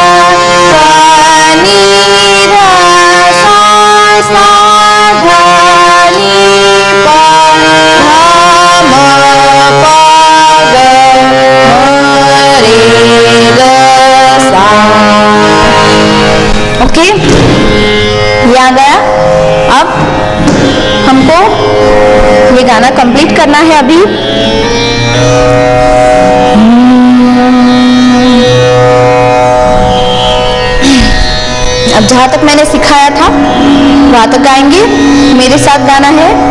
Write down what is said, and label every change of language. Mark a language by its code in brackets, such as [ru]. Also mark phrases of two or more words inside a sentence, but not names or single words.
[hi] नी ध सा सा ध नी प ध म प ग रे ग सा। ओके, ये आ गया। अब हमको ये गाना कंप्लीट करना है अभी। अब जहां तक मैंने सिखाया था वहां तक गाएंगे, मेरे साथ गाना है।